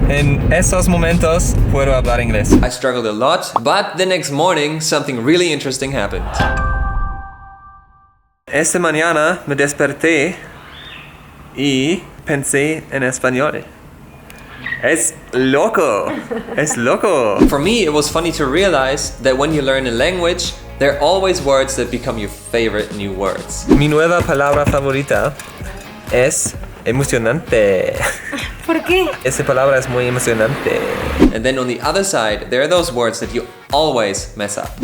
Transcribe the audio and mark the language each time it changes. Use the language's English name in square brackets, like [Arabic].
[Spanish] En esos momentos puedo hablar inglés. [English] I struggled a lot, but the next morning something really interesting happened. [Spanish] Esta mañana me desperté y pensé en español. Es loco. [English] For me, it was funny to realize that when you learn a language, there are always words that become your favorite new words. [Spanish] Mi nueva palabra favorita es emocionante. ¿Por qué? Esa palabra es muy emocionante. [English] And then on the other side, there are those words that you always mess up.